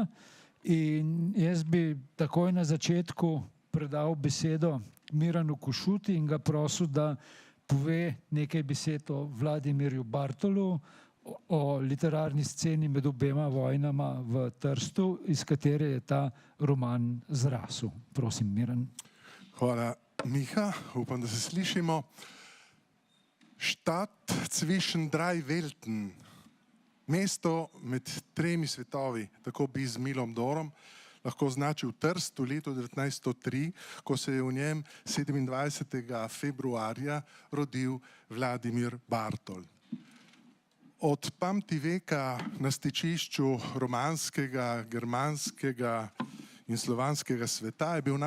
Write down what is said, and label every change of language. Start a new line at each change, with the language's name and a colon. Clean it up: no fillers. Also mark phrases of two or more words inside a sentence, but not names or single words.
Slovenian: In jaz bi takoj na začetku predal besedo Miranu Košuti in ga prosil, da pove nekaj besed o Vladimirju Bartolu, o literarni sceni med obema vojnama v Trstu, iz katere je ta roman zrasel. Prosim, Miran. Hvala, Miha. Upam, da se slišimo.
German: Stadt zwischen drei Welten.
Slovenian: Mesto med tremi svetovi, tako bi z milom Dorom lahko označil Trst v letu 1903, ko se je v njem 27. februarja rodil Vladimir Bartol. Od pamtiveka na stičišču romanskega, germanskega in slovanskega sveta je bil